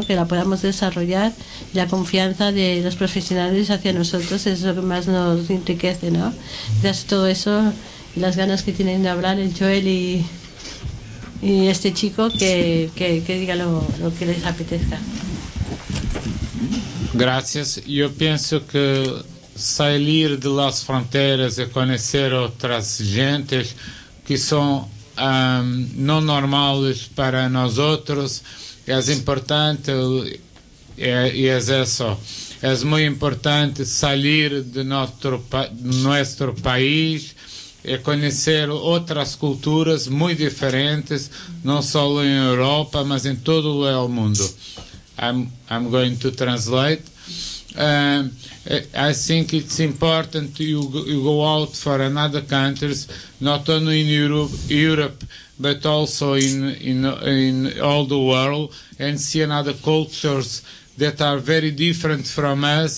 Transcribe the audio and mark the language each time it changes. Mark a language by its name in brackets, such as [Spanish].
[Spanish] Que la podamos desarrollar, la confianza de los profesionales hacia nosotros es lo que más nos enriquece, ¿no? Entonces, todo eso, las ganas que tienen de hablar el Joel y este chico, que diga lo que les apetezca. Gracias. Yo pienso que salir de las fronteras y conocer otras gentes que son [Portuguese] não normais para nós outros, é importante, e é só, é muito importante sair de nosso país e conhecer outras culturas muito diferentes, não só em Europa, mas em todo o mundo. [English] I'm going to translate. I think it's important you go out for another countries, not only in Europe, but also in all the world, and see another cultures that are very different from us.